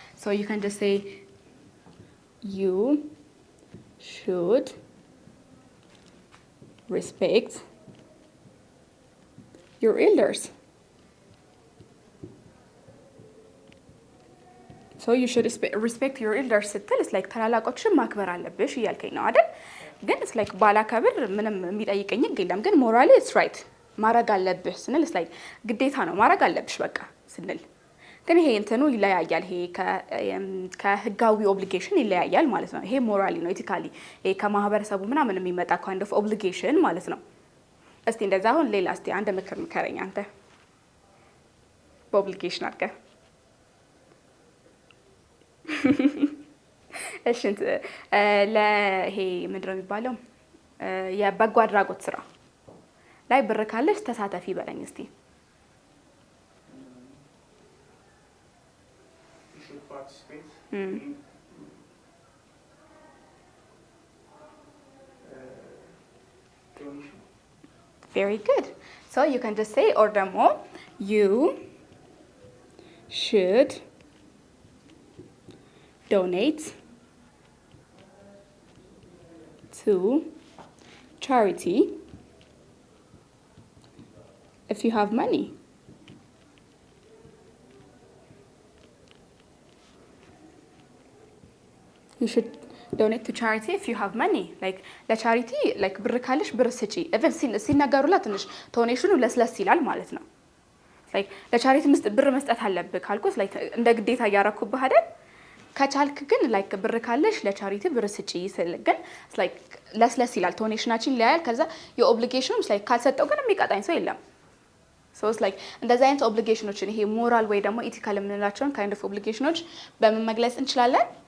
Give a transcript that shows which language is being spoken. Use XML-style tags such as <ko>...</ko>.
<en>So you can just say you should respect your elders. So you should respect your elders</en> <am>ስትል</am> <en>it's like</en> <am>ታላላቆችን ማክበር አለብሽ እያልከኝ ነው አይደል? ግን</am> <en>it's like</en> <am>ባላከብር ምንም የሚጠይቀኝ የለም። ግን ሞራሊ</am> <en>it's right</en> <am>ማድረግ አለብሽ ስንል it's like ግዴታ ነው ማድረግ አለብሽ በቃ ስንል ግን ይሄ እንትኑ ይለያያል። ይሄ ከህጋዊ ኦብሊጌሽን ይለያያል ማለት ነው። ይሄ ሞራሊ ነው ኢቲካሊ ይሄ ከማህበረሰቡ ምናምን የሚመጣ</am> <en>kind of obligation</en> <am>ማለት ነው። እስቲ እንደዛ አሁን ሌላ እስቲ አንድ ምክር ምከረኝ አንተ በኦብሊጌሽን አድርገህ እሺ ለይሄ ምንድነው የሚባለው የበጎ አድራጎት ስራ ላይ ብር ካለሽ ተሳተፊ በለኝ እስቲ።</am> <en>You should participate in donation. Very good. So you can just say or ደግሞ you should donate to charity if you have money. You should donate to charity if you have money.</en> <am>Like ለቻሪቲ like ብር ካለሽ ብር ስጪ።</am> <en>even</en> <am>ሲናገሩላት ትንሽ ቶኔሽኑ ለስለስ ይላል ማለት ነው። like ለቻሪቲ ብር መስጠት አለብህ ካልኩት like እንደ ግዴታ እያረኩብህ አይደል? ከቻልክ ግን like ብር ካለሽ ለቻሪቲ ብር ስጪ ስል ግን like ለስለስ ይላል ቶኔሽናችን ይለያል። ከዛ የኦብሊጌሽኑም like ካልሰጠው ግን የሚቀጣኝ ሰው የለም።</am> <en>so it's like</en> <am>እንደዛ አይነት ኦብሊጌሽኖችን ይሄ ሞራል ወይ ደግሞ ኢቲካል የምንላቸውን</am> <en>kind of</en> <am>ኦብሊጌሽኖች በምን መግለጽ እንችላለን?</am>